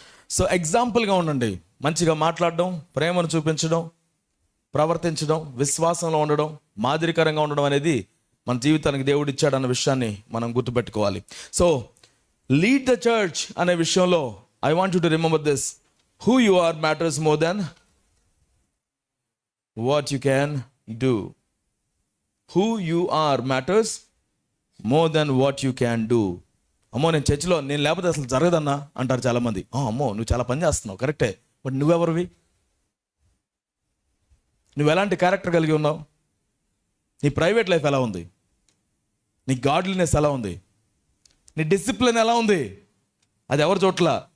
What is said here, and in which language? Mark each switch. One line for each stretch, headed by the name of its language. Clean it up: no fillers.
Telugu: So ఎగ్జాంపుల్గా ఉండండి, మంచిగా మాట్లాడడం, ప్రేమను చూపించడం, ప్రవర్తించడం, విశ్వాసంలో ఉండడం, మాదిరికరంగా ఉండడం అనేది మన జీవితానికి దేవుడు ఇచ్చాడన్న విషయాన్ని మనం గుర్తుపెట్టుకోవాలి.
English: So lead the church అనే విషయంలో I want you to remember this: who you are matters more than what you can do. Who you are matters more than what you can do.
Telugu: అమ్మో, నేను చర్చిలో నేను లేకపోతే అసలు జరగదన్నా అంటారు చాలామంది. అమ్మో, నువ్వు చాలా పని చేస్తున్నావు, కరెక్టే, బట్ నువ్వెవరివి? నువ్వు ఎలాంటి క్యారెక్టర్ కలిగి ఉన్నావు? నీ ప్రైవేట్ లైఫ్ ఎలా ఉంది? నీ గాడ్లీనెస్ ఎలా ఉంది? నీ డిసిప్లిన్ ఎలా ఉంది? అది ఎవరి చోట్ల?